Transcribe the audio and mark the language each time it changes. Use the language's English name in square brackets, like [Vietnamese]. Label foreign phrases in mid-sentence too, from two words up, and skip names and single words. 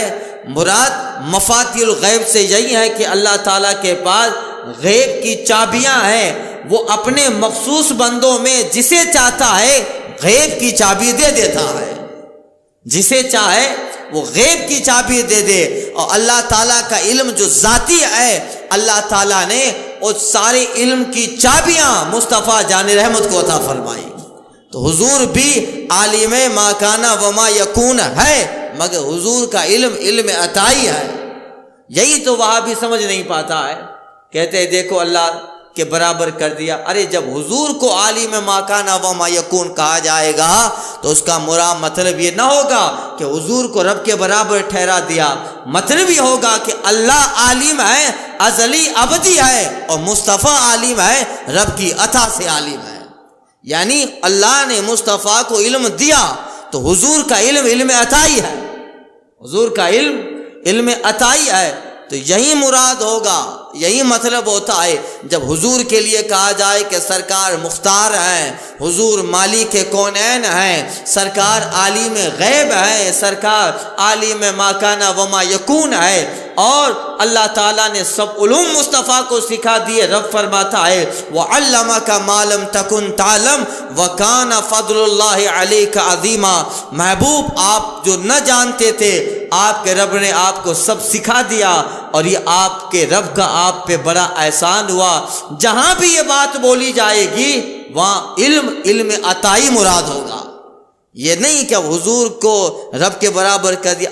[Urdu] مراد [Arabic] مفاتیح الغیب [Urdu] سے یہی ہے کہ اللہ تعالیٰ کے پاس غیب کی چابیاں ہیں، وہ اپنے مخصوص بندوں میں جسے چاہتا ہے غیب کی چابی دے دیتا ہے، جسے چاہے وہ غیب کی چابی دے دے۔ اور اللہ تعالیٰ کا علم جو ذاتی ہے، اللہ تعالیٰ نے اس سارے علم کی چابیاں مصطفیٰ جان رحمت کو عطا فرمائی۔ تو حضور بھی [Arabic] عالم ما کان و ما یکون [Urdu] ہے، مگر حضور کا علم علم عطائی ہے۔ یہی تو وہاں بھی سمجھ نہیں پاتا ہے، کہتے ہیں دیکھو اللہ کے برابر کر دیا۔ ارے جب حضور کو [Arabic] عالم ما کان و ما یکون [Urdu] کہا جائے گا تو اس کا مراد مطلب یہ نہ ہوگا کہ حضور کو رب کے برابر ٹھہرا دیا، مطلب یہ ہوگا کہ اللہ عالم ہے، ازلی ابدی ہے، اور مصطفیٰ عالم ہے، رب کی عطا سے عالم ہے۔ یعنی اللہ نے مصطفیٰ کو علم دیا تو حضور کا علم علم عطائی ہے، حضور کا علم علم عطائی ہے۔ تو یہی مراد ہوگا، یہی مطلب ہوتا ہے جب حضور کے لیے کہا جائے کہ سرکار مختار ہیں، حضور مالک کونین ہیں، سرکار عالم غیب ہے، سرکار [Arabic] عالم ما کان و ما یکون [Urdu] ہے، اور اللہ تعالیٰ نے سب علوم مصطفیٰ کو سکھا دیے۔ رب فرماتا ہے [Arabic] وَعَلَّمَكَ مَا لَمْ تَكُنْ تَعْلَمْ وَكَانَ فَضْلُ اللَّهِ عَلَيْكَ عَظِيمًا، [Urdu] محبوب آپ جو نہ جانتے تھے آپ کے رب نے آپ کو سب سکھا دیا، اور یہ آپ کے رب کا آپ پہ بڑا احسان ہوا۔ جہاں بھی یہ بات بولی جائے گی وہاں علم علم عطائی مراد ہوگا، یہ نہیں کہ حضور کو رب کے برابر کر دیا۔